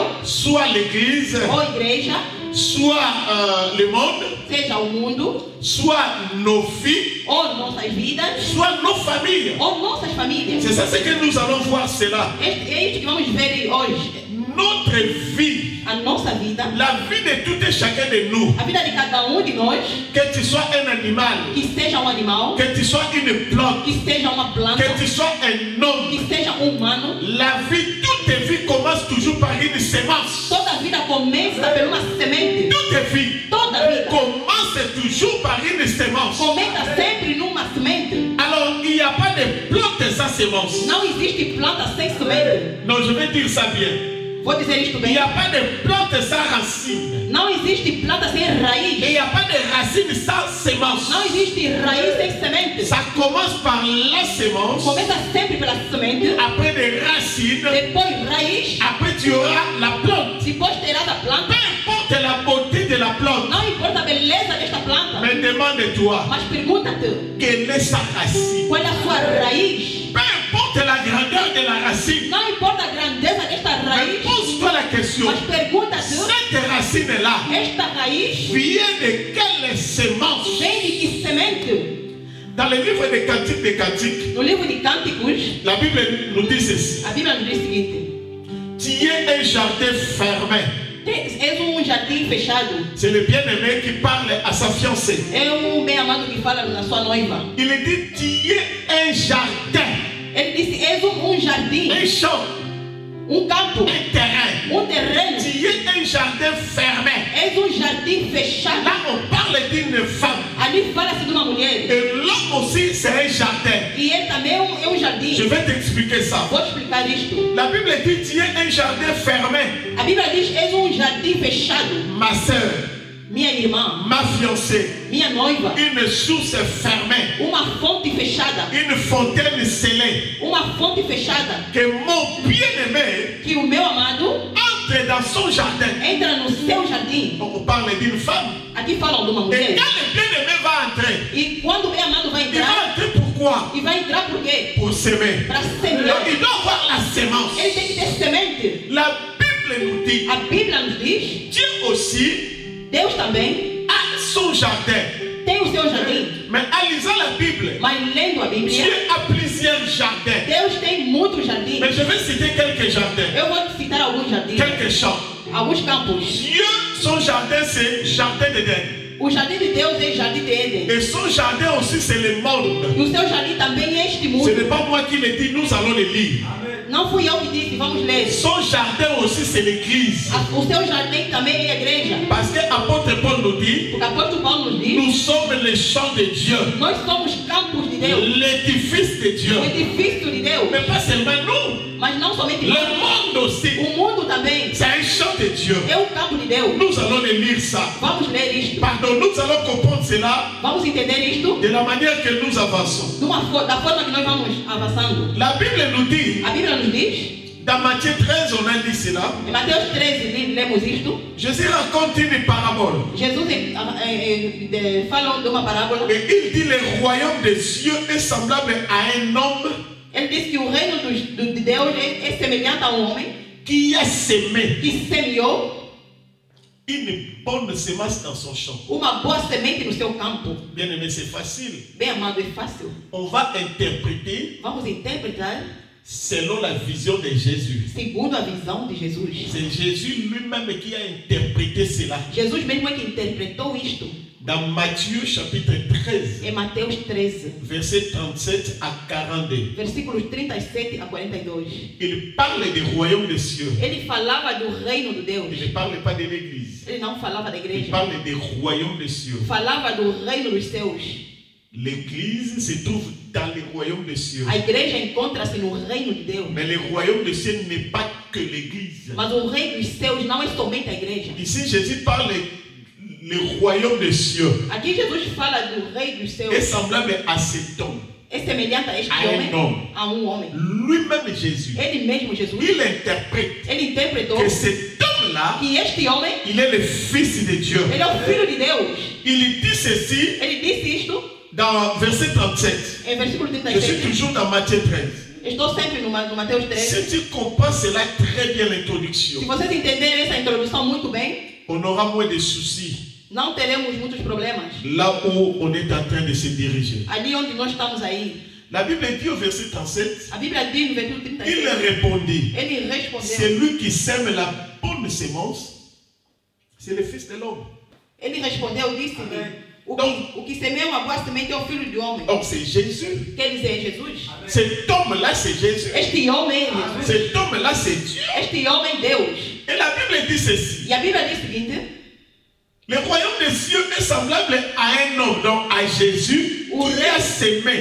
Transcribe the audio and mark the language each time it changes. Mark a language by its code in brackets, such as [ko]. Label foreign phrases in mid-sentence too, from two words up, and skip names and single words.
[fr] soit l'Église, [pt] ou igreja, [fr] soit le monde, [pt] seja o mundo, [fr] soit nos vies, [pt] ou nossas vidas, [fr] soit nos familles. [pt] ou nossas famílias. [fr] C'est ça ce que nous allons voir cela. [pt] É isso que vamos ver hoje. [fr] Notre vie, [pt] A nossa vida, [fr] la vie de tout et chacun de nous, [pt] a vida de cada de nós, [fr] que tu sois un animal, [pt] que seja animal, [fr] que tu sois une plante, [pt] que seja uma planta, [fr] que tu sois un homme, [pt] que seja humano, [fr] la vie, toute vie commence toujours par une semence. [pt] toda a vida começa por uma semente. [fr] Toute vie [pt] Toda a vida [fr] commence toujours par une semence. [pt] começa sempre numa semente. [fr] Alors, il n'y a pas de plante sans semence. [pt] Não existe planta sem semente. [fr] Non, je vais dire ça bien. [pt] Vou dizer isto [fr] Il [pt] bem. [fr] n'y a pas de plante sans racine. [pt] Não existe planta sem [fr] Et [pt] raiz. [fr] il n'y a pas de racine sans semence. [pt] Não existe raiz sem semente. [fr] Ça commence par la semence, [pt] Começa sempre pela semente, [fr] après des racines, [pt] depois raiz, [fr] après tu auras la plante. [pt] depois terá da [fr] Peu [pt] planta. [fr] importe la beauté de la plante, [pt] Não importa a beleza desta planta, [fr] mais demande-toi, [pt] mas pergunta-te, [fr] quelle est sa racine? [pt] qual é a sua raiz? [fr] Peu importe la grandeur de la racine, [pt] Não importa a grandeza desta [fr] mais [pt] raiz, [fr] pose-toi la question, [pt] mas pergunta-te, [fr] cette racine-là [pt] esta raiz [fr] vient de quelle semence? [pt] vem de que semente? [fr] Dans le livre des Cantiques, [pt] No livro de Cânticos, [fr] la Bible nous dit ceci. [pt] a Bíblia nos diz o seguinte: [fr] Tu es un jardin fermé. [pt] és jardim fechado, [fr] C'est le bien-aimé qui parle à sa fiancée. [pt] é bem amado que fala na sua noiva. [fr] Il dit, tu es un jardin, [pt] Ele disse: és jardim, [fr] un champ, [pt] campo, [fr] un terrain. [pt] terreno, [fr] Tu es un jardin fermé. [pt] és jardim fechado. [fr] Là, on parle d'une femme. [pt] Ali fala-se de uma mulher. [fr] Et l'homme aussi, c'est un jardin. [pt] E ele também é jardim. [fr] Je vais t'expliquer ça. [pt] Vou explicar isto. [fr] La Bible dit, tu es un jardin fermé. [pt] A Bíblia diz: és jardim fechado. [fr] Ma soeur, [pt] Minha irmã, [fr] ma fiancée, [pt] minha noiva, [fr] une source fermée, [pt] uma fonte fechada. [fr] une fontaine scellée. [pt] Uma fonte fechada. [fr] Que mon bien-aimé [pt] Que o meu amado [fr] entre dans son jardin. [pt] entra no seu jardim. [fr] On parle d'une femme. [pt] Aqui falam de uma [fr] Et [pt] mulher. [fr] quand le bien-aimé va entrer, [pt] E quando o meu amado vai [fr] il va [pt] entrar, [fr] entrer pourquoi? [pt] e vai entrar por quê? [fr] Pour s'aimer. [pt] Para [fr] Donc, [pt] semear. [fr] il doit avoir la sémence. [pt] Ele tem que ter semente. [fr] La Bible nous dit, [pt] A Bíblia nos diz, [fr] Dieu aussi [pt] Deus também [fr] a son jardin. [pt] tem o seu jardim. [fr] Mais en lisant la Bible, [pt] Mas lendo a [fr] Dieu [pt] Bíblia, [fr] a plusieurs jardins. [pt] Deus tem muitos jardins. [fr] Mais je vais citer quelques jardins, [pt] Eu vou citar alguns jardins, [fr] quelques champs. [pt] alguns campos. [fr] Dieu, son jardin, c'est jardin d'Éden. [pt] O jardim de Deus é o jardim de Éden. [fr] Et son jardin aussi, c'est le monde. [pt] E o seu jardim também é este [fr] Ce [pt] mundo. [fr] n'est pas moi qui le dis, nous allons le lire. [pt] Não fui eu que disse, vamos ler. [fr] Son jardin aussi, c'est l'église. [pt] O seu jardim também é a igreja. [fr] Parce que l'apôtre Paul nous dit, [pt] Porque o apóstolo Paulo nos diz, [fr] nous sommes les champs de Dieu, [pt] nós somos campos de Deus. [fr] l'édifice de Dieu. [pt] O edifício de Deus. [fr] Mais pas seulement nous, [pt] Mas não somente [fr] le [pt] nós. [fr] monde aussi. [pt] O mundo também [fr] C'est un champ de Dieu. [pt] É o campo de Deus. [fr] Nous allons le lire ça. [pt] Vamos ler isto. [fr] Pardon, nous allons comprendre cela [pt] Vamos entender isto [fr] de la manière que nous avançons. [pt] da forma que nós vamos avançando. [fr] La Bible nous dit, [pt] A Bíblia nos diz, [fr] dans Matthieu 13, on a dit cela. [pt] em Mateus 13, lemos isto. [fr] Jésus raconte une parabole. [pt] Jesus fala de uma parábola. [fr] Et il dit le royaume des cieux est semblable à un homme [pt] Ele diz que o reino de Deus é semelhante a um homem [fr] qui a semé [pt] que semeou [fr] une bonne semence dans son champ. [pt] uma boa semente no seu campo. [fr] Bien aimé, c'est facile. [pt] Bem amado, é fácil. [fr] On va interpréter [pt] Vamos interpretar [fr] selon la vision de Jésus. [pt] segundo a visão de Jesus. [fr] C'est Jésus lui-même qui a interprété cela. [pt] Jesus mesmo é que interpretou isto. [fr] Dans Matthieu chapitre 13, [pt] Em Mateus 13, [fr] versets 37 à 42, [pt] versículos 37 a 42. [fr] il parle du royaume des cieux. [pt] Ele falava do reino de Deus. [fr] Il ne parle pas de l'église. [pt] Ele não falava da [fr] Il [pt] igreja. [fr] parle du royaume des cieux. [pt] Falava do reino dos céus. [fr] L'église se trouve dans le royaume des cieux. [pt] A igreja encontra-se no reino de Deus. [fr] Mais le royaume des cieux n'est pas que l'église. [pt] Mas o reino dos céus não é somente a igreja. [fr] Ici, Jésus parle le royaume des cieux [pt] Aqui Jesus fala do rei dos céus. [fr] est semblable à cet homme. [pt] É semelhante a este [fr] A [pt] homem. um homem. A um homem. [fr] Lui-même Jésus, [pt] Ele mesmo, Jesus, [fr] il interprète [pt] ele interpretou [fr] que cet homme-là, [pt] que este homem, [fr] il est le fils de Dieu. [pt] ele é o filho de Deus. [fr] Il dit ceci [pt] Ele disse isto [fr] dans verset 37. [pt] em versículo [fr] Je suis [pt] 37. [fr] toujours dans Matthieu 13. [pt] Estou sempre no Mateus 13. [fr] Si tu comprends cela très bien, [pt] Se [fr] l'introduction, [pt] vocês entenderem essa introdução muito bem, [fr] on aura moins de soucis [pt] não teremos muitos problemas. [fr] là où on est en train de se diriger. [pt] Ali onde nós estamos aí. [fr] La Bible dit au verset 37, [pt] A Bíblia diz no versículo [fr] il [pt] 37. [fr] répondit, [pt] Ele respondeu. [fr] celui qui sème la bonne sémence, c'est le fils de l'homme. [pt] Ele respondeu, disse-lhe: o que semeia uma boa semente é o filho do homem. [fr] Donc c'est Jésus. [pt] Quer dizer, é Jesus. [fr] Cet homme-là, c'est Jésus. [pt] Este homem é Jesus. [fr] Cet homme-là, c'est Dieu. [pt] Este homem é Deus. [fr] Et la Bible dit ceci. [pt] E a Bíblia diz o seguinte: [fr] Le royaume des cieux est semblable à un homme, donc à Jésus, qui a semé.